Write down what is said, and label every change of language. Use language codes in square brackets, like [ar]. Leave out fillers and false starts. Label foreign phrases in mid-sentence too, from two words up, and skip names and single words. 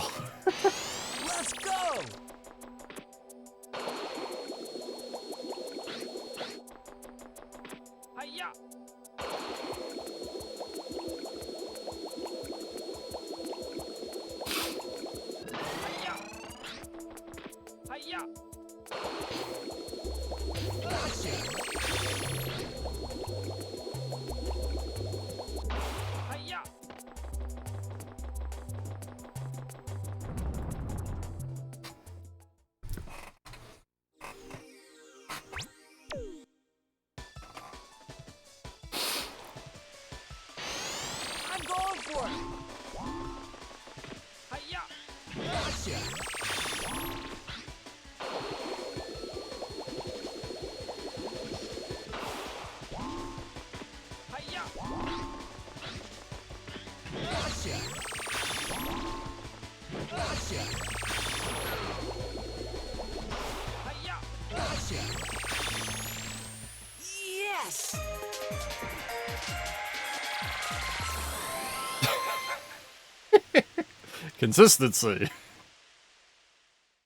[en] Let's go. Hiya. Hiya. Hiya. Gotcha. Hiya. I'm going for it. Hiya. Gotcha. Hiya. Gotcha. Gotcha. Hiya. Gotcha. Yes. Consistency.